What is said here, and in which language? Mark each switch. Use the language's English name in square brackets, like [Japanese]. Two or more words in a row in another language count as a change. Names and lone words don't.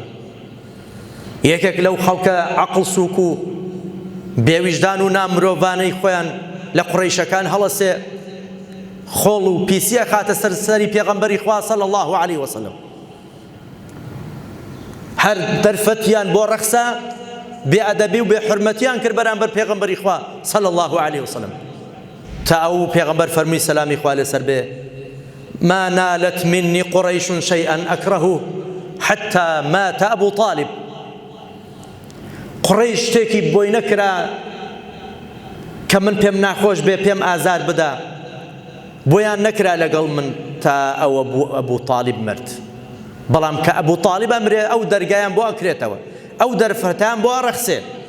[Central Kurdish] یەکێک لەو خەڵکە عەقڵ سووک و بێویژدان و نامرۆڤانەی خۆیان لە قوڕەیشەکان هەڵەسێ، خۆڵ و پیسیە خاتە سەری پێغەمبەری خوا [Arabic] صلی الله عليه وسلم. [Central Kurdish] هەر دەرفەتیان بۆ ڕەخسە، بێئەدەبی و بێحورمەتیان کرد بەرامبەر پێغەمبەری خوا [Arabic] صلی الله عليه وسلم، [Central Kurdish] تا ئەو پێغەمبەر فەرمووی سەلامی خوا لەسەر بێ: [Arabic] ما نالت مني قريش شيئا أكرهه حتى مات أبو طالب. [Central Kurdish] قڕەیش شتێکی بۆی نەکرا کە من پێم ناخۆش بێ، پێم ئازار بدا، بۆیان نەکرا لەگەڵ من تا ئەوە بوو ئەبوو تاالب مرد. بەڵام کە ئەبوو تاالب ئەمرێ، ئەو دەرگایان بۆ ئەکرێتەوە، ئەو دەرفەتان بۆ ئەڕەخسێ.